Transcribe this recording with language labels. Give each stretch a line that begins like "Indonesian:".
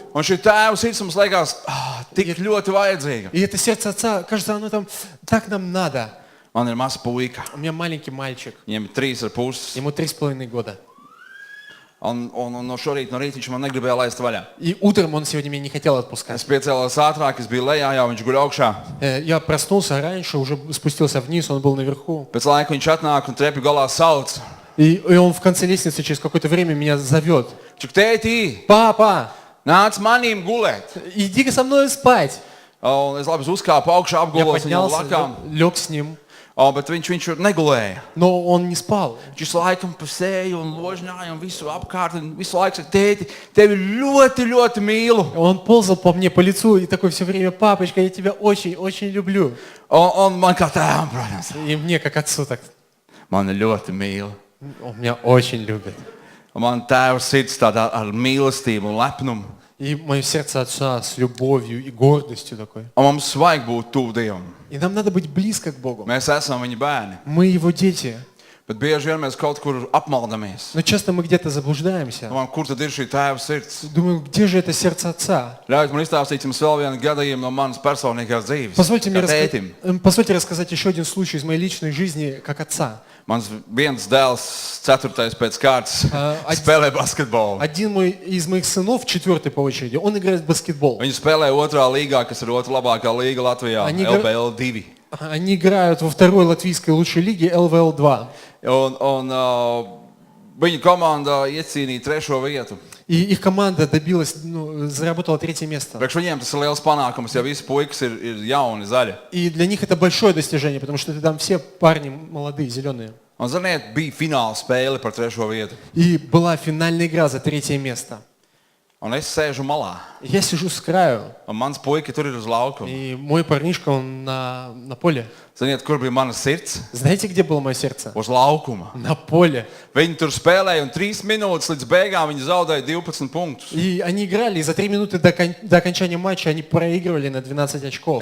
Latvian: Un šī tēva sirds mums liekas tik ļoti vajadzīga.
Russian: И это сердце Отца, кажется, оно там, так нам надо.
Latvian: Man ir mazs puika.
Russian: У меня маленький мальчик,
Latvian: Viņam ir 3,5.
Russian: ему 3,5 года.
Latvian: Un no šorīt no rīta viņš man negribēja laist vaļā.
Russian: И утром он сегодня меня не хотел
Latvian: Es
Russian: отпускать.
Latvian: piecēlos ātrāk, es biju lejā, jau viņš guļ augšā.
Russian: Я проснулся раньше, уже спустился вниз, он был наверху.
Latvian: Pēc laika viņš atnāk un trepju galā sauc.
Russian: И он в конце лестницы через какое-то время меня зовет.
Latvian: Čuk, tētī,
Russian: Папа,
Latvian: nāc manīm gulēt.
Russian: иди со мной спать.
Latvian: Un es labi uzkāpu augšā, apgulos viņam
Russian: поднялся,
Latvian: blakām.
Russian: лег с ним,
Latvian: Bet viņš negulēja.
Russian: но он не спал.
Latvian: Viņš visu laiku pasēja un ložņāja un visu apkārt. Un visu laiku saka, tēti, tevi ļoti, ļoti mīlu.
Russian: Он ползал по мне, по лицу и такой все время: папочка, я тебя очень, очень люблю.
Latvian: Un man kā tēvam, protams,
Russian: И мне, как отцу, так,
Latvian: man ļoti mīl.
Russian: он меня очень любит.
Latvian: Un man tēva sirds tādā ar mīlestību un lepnumu.
Russian: И мое сердце отца с любовью и гордостью такой.
Latvian: Un mums vajag būt tuvu Dievam.
Russian: И нам надо быть близко к Богу.
Latvian: Mēs esam viņa bērni.
Russian: Мы его дети.
Latvian: Bet bieži vien mēs kaut kur apmaldamies.
Russian: Но часто мы где-то заблуждаемся.
Latvian: Domājam, kur tad ir šī tēva sirds?
Russian: Думаю, где же это сердце отца?
Latvian: Ļaujiet man izstāstīt jums vēl vienu gadījumu no manas personīgās dzīves. Kā tētim.
Russian: Позвольте рассказать еще один случай из моей личной жизни как отца.
Latvian: Mans viens dēls, 4. pēc kārtas, spēlē basketbolu.
Russian: Один из моих сынов, 4-й по очереди, он играет в баскетбол.
Latvian: Viņi spēlē otrā līgā, kas ir otra labākā līga Latvijā, LBL 2.
Russian: Они играют во второй латвийской лучшей лиге LVL2.
Latvian: Un viņa komanda iecīnīja 3. vietu.
Russian: И их команда добилась, заработала 3-е место.
Latvian: Priekš viņiem tas ir liels panākums, ja visi puikas ir jauni, zaļi.
Russian: И для них это большое достижение, потому что там все парни молодые, зеленые.
Latvian: Un, ziniet, bija fināla spēle par 3. vietu.
Russian: И была финальная игра за 3-е место.
Latvian: Un es sēžu malā.
Russian: Я сижу с краю,
Latvian: Un mans puika tur ir uz laukuma.
Russian: и мой парнишка, он на поле.
Latvian: Ziniet, kur bija mana sirds?
Russian: Знаете, где было мое сердце?
Latvian: Uz laukuma.
Russian: На поле.
Latvian: Viņi tur spēlēja un 3 minūtes līdz beigām viņi zaudēja 12 punktus.
Russian: И они играли, и за 3 минуты до окончания матча они проигрывали на 12 очков.